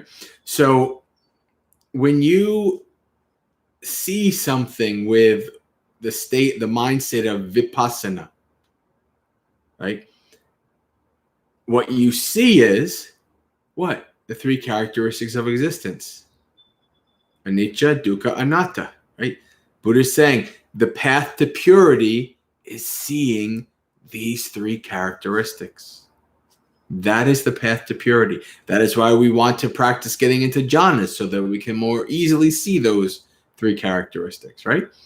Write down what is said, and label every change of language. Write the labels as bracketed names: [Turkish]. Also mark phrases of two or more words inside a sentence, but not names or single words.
[English] So when you see something with the mindset of vipassana, right? What you see is what? The three characteristics of existence. [Pali] Anicca, dukkha, anatta, [English] right? Buddha's saying the path to purity is seeing these three characteristics. That is the path to purity. That is why we want to practice getting into jhanas, so that we can more easily see those three characteristics, right?